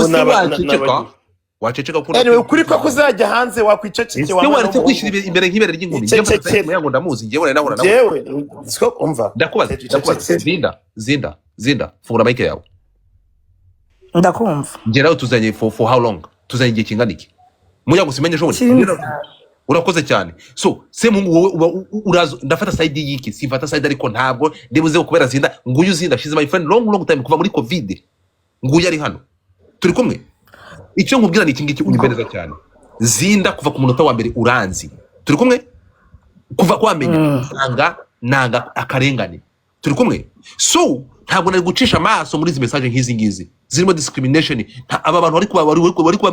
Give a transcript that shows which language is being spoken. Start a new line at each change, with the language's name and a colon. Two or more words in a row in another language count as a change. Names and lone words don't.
Kinyarwanda: waceceka ukuri ko kuzajya hanze wakwiceceke waretse kwishyira imbere nk'ibere ry'inkumi Muyango ndamuzi njyewe nari nahora nawe siko umva ndakubaza Zinda fungura mic yawe ndakumva njye nawe tuzanye
English: for how long
Kinyarwanda: tuzanye igihe kingana iki Muyango simenye shobora urakoze cyane so Semuhungu wowe urazo ndafata side yiki sifata side ariko ntabwo ndibuze kubera Zinda nguyu Zinda
English: she's my friend long
Kinyarwanda: time kuva muri covid nguyu ari hano turi kumwe icyo nkubwira ni iki ngiki unyibereza cyane Zinda kuva ku munota wa mbere uranzi turi kumwe kuva kwamenya nanga akarengane turi kumwe so ntabwo nari gucisha amaso muri izi message nk'izi ngizi zirimo discrimination aba bantu bari kuba